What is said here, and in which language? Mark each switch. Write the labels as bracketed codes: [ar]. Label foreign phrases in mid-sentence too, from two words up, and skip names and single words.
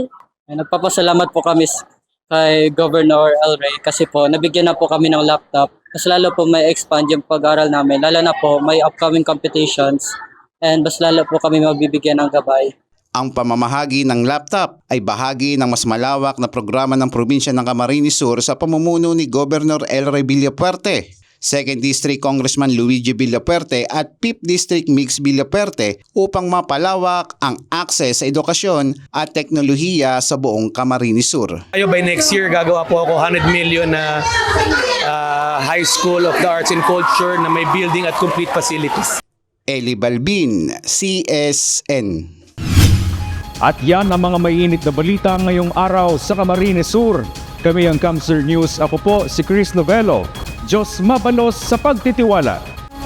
[tl] Nagpapasalamat po kami kay Governor El Rey kasi po nabigyan na po kami ng laptop. Mas lalo po may expand yung pag-aaral namin, lalo na po may [en] upcoming competitions. [tl] And mas lalo po kami magbibigyan ng gabay. Ang pamamahagi ng laptop ay bahagi ng mas malawak na programa ng probinsya ng Camarines Sur sa pamumuno ni Governor El Rey Villapuerte, 2nd District Congressman Luigi Villapuerte at 5th District Mix Villapuerte upang mapalawak ang akses sa edukasyon at teknolohiya sa buong Camarines Sur. [en] By next year, [tl] gagawa po ako 100 million na High School of the Arts and Culture na may building at [en] complete facilities. [tl] Eli Balbin, CSN. At yan ang mga mainit na balita ngayong araw sa Camarines Sur. Kami ang Kamsur News. Ako po si Chris Novello. [bik] Diyos mabalos sa pagtitiwala.